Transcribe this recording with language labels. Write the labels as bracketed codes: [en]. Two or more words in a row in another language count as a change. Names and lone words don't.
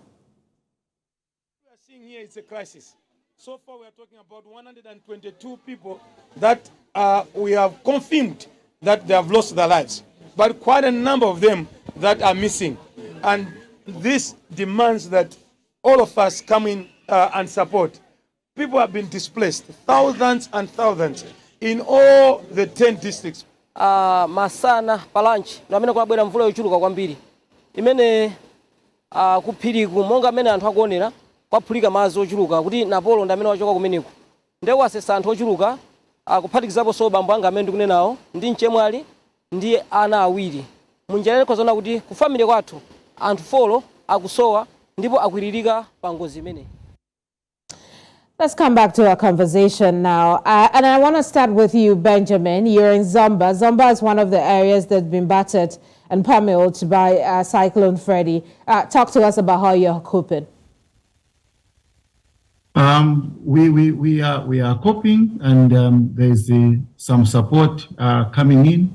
[en] We are seeing here it's a crisis. So far we are talking about 122 people that we have confirmed that they have lost their lives, but quite a number of them that are missing. And this demands that all of us come in and support. People have been displaced, thousands and thousands, in all the 10 districts. [ny] Masana palanchi amene kwabwera mvula yochuluka kwambiri imene kuphiriku monga amene anthu akuonera kwaphulika madzi ochuluka kuti napolo ndi amene wachoka kumeneko ndewo asesa anthu ochuluka akuphatikizapo so bambo anga amene ndikunenawo ndi mchemwali ndi ana awiri munjira kozona kuti ku family kwathu anthu folo akusowa ndipo akwiririka pa ngozi imene. [en] Let's come back to our conversation now. And I want to start with you, Benjamin. You're in Zomba. Zomba is one of the areas that's been battered and pummeled by Cyclone Freddy. Talk to us about how you're coping. We are coping, and there's some support coming in.